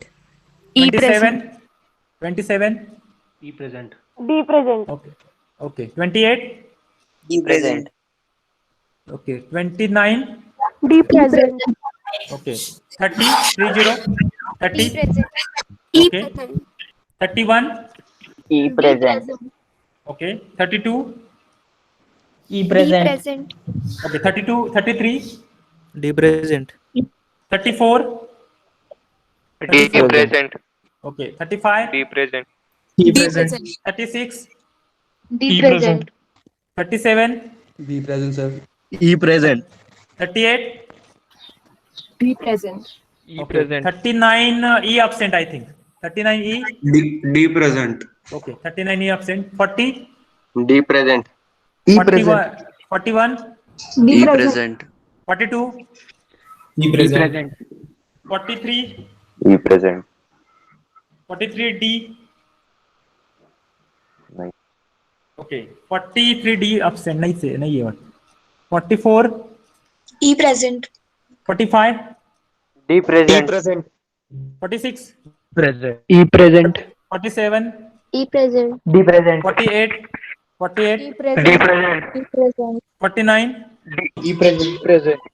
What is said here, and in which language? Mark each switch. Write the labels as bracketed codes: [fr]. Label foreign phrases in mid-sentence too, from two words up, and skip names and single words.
[en] 27. 27. E present. D present. Okay. Okay. 28. D present. Okay. 29. D present. Okay. 30. 30. 30. D present. E Okay. present. 31. E D present. Okay. 32. E D present. present. Okay. 32. 33. D present. 34. D present. Okay. 35. D present. E D present. 36. D present. 37. Be present, sir. E present. 38. D present. E Okay. 39. E absent, I think. 39 E. D present. Okay. 39 E absent. 40. D present. E 41. 41. D present. 42. E present. 43. E present. 43 D. [hi] नहीं. [en] Okay. 43 D absent. [hi] नहीं है [en] 44. E present. 45. D present. 46. Present. E present. 47. E present. D present. 48. E 48. present. D present. E present. 49. E present. Present.